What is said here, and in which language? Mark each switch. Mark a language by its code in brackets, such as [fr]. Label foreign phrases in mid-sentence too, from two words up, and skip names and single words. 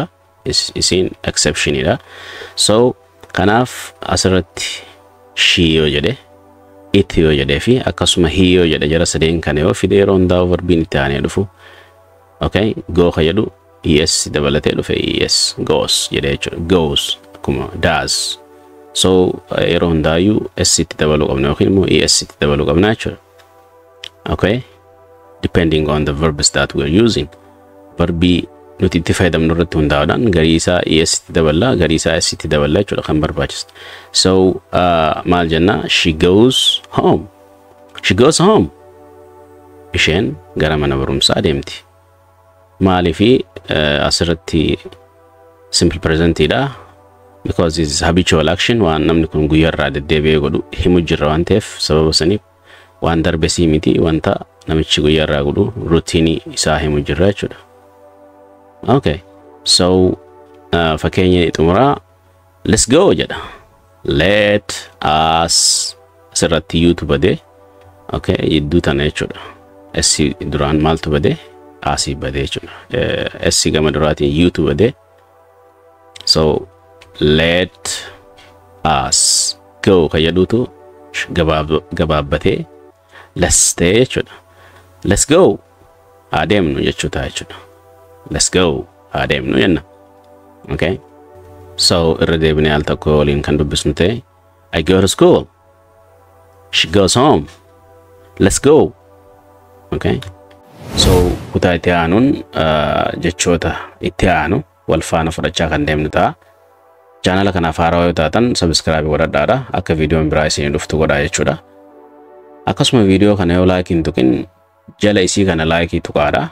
[om] Isiin exceptionidha. So kanaaf asirratti she yoo jedhe it yoo jedhee fi akkasuma he yoo jedhe jara sadeen kana yoo fide yeroo hundaa verbiin itti aanee dhufu. Okay? Go ka jedhu es dabalatee dhufe es goes jedhee jechuudha. Goes akkuma does. So yeroo hundaayyuu s itti dabaluu qabna yookiin immoo es itti dabaluu qabna jechuudha. Okay? [en] Depending on the verbs that we're using. [om] Verbii nuti itti fayyadamnu irratti hundaa'uudhaan garii isaa es itti daballa, garii isaa s itti daballa jechuudha kan barbaachisu. So maal jenna? [en] She goes home. She goes home. [om] Isheen gara mana barumsaa deemti. Maaliifi asirratti [en] simple present dha, because it's habitual action, [om] waan namni kun guyyaarraa deddeebi'ee godhu himu jirra waan ta'eef sababa saniif waan darbesii miti, wanta namichi guyyaarraa godhu routine isaa himu jirra jechuudha. Okay, so fakkeenya xumuraa [en] let's go [om] jedha. [en] Let us [om] asirratti yuutu badee, okay, yedduu tana jechuudha. Essi duraan maaltu badee? Asii badee jechuudha. Essi gama duraatiin yuutu badee. So [en] let us go [om] kayyaduutu gabaabbatee let's ta'e jechuudha. [en] Let's go [om] adeemnu jechuudha jechuudha. [en] Let's go [om] adeemnu jenna. Okay, so irra deebinee al tokko waliin kan dubbisnu ta'e [en] I go to school. She goes home. Let's go. [om] Okay, so kutaa itti aanuun jechoota itti aanu wal faana fudhachaa kan deemnu ta'a. Channel kanaaf haaraa yoo taatan subscribe godhadhaa akka viidiyoon biraa isin dhuftu godhaa jechuudha. Akkasuma viidiyoo kana yoo like hin tuqin jala isii kana like tuqaadha.